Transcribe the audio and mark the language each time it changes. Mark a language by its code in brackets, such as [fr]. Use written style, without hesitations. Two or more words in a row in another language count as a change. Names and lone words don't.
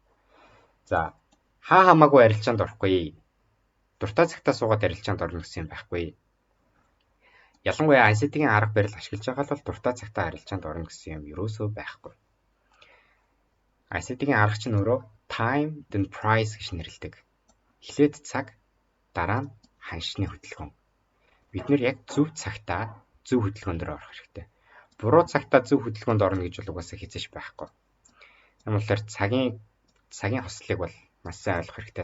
[mn] За хамаагүй арилжаанд орохгүй. Дуртай цагтаа суугаад арилжаанд орно гэсэн юм байхгүй. Ялангуяа ICT-ийн арга барил ашиглаж байгаа бол дуртай цагтаа арилжаанд орно гэсэн юм ерөөсөө байхгүй. ICT-ийн арга чинь өөрөө [en] time then price [mn] гэж нэрлэдэг. Эхлээд цаг, дараа нь ханшны хөдөлгөөн. Бид нэр яг зөв цагтаа зөв хөдөлгөөнд орох хэрэгтэй. Буруу цагтаа зөв хөдөлгөөнд орно гэж бол угаасаа хязгаарч байхгүй. Юм болохоор цагийн хослыг бол маш сайн ойлгох хэрэгтэй.